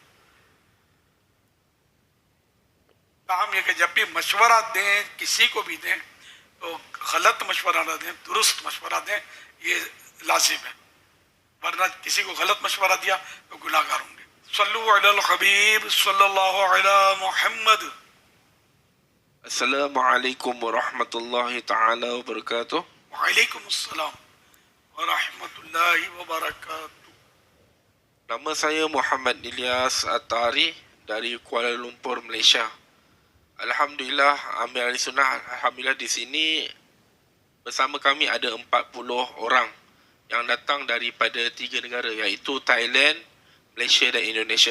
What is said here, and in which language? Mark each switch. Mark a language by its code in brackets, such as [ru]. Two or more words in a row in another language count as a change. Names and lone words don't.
[ur] تاہم یہ کہ جب بھی مشورہ دیں کسی کو بھی دیں تو غلط مشورہ نہ دیں، درست مشورہ دیں، یہ لازم ہے، ورنہ کسی کو غلط مشورہ دیا تو گناہ گار ہوں گے. [ar] صلو علی الحبیب صلی اللہ علی محمد. السلام علیکم ورحمۃ اللہ تعالی وبرکاتہ. وعلیکم السلام ورحمۃ اللہ وبرکاتہ. [ms] Nama saya Muhammad Ilyas Attari dari Kuala Lumpur, Malaysia. Alhamdulillah, Amir Ahli Sunnah, alhamdulillah di sini bersama kami ada 40 orang yang datang daripada 3 negara, iaitu Thailand, Malaysia dan Indonesia.